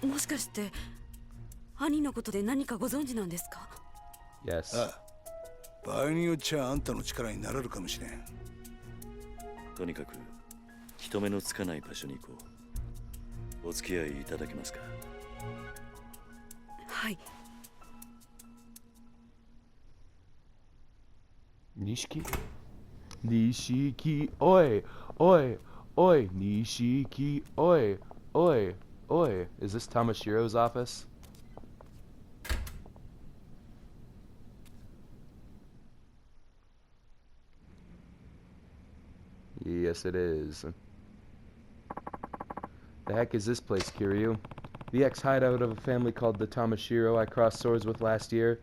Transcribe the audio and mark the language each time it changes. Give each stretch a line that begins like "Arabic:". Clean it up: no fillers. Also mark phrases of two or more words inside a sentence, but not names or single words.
Japanese: もしかして兄のことで何かご存知なんですか？
English: Yes.
Japanese: ああ、場合によっちゃあんたの力になれるかもしれん。とにかく人目のつかない場所に行こう。お付き合いいただけますか？はい。 Nishiki? Nishiki, oi, oi, oi, Nishiki, oi, oi, oi.
English: Is this Tamashiro's office? Yes, it is. The heck is this place, Kiryu? The ex-hideout of a family called the Tamashiro I crossed swords with last year.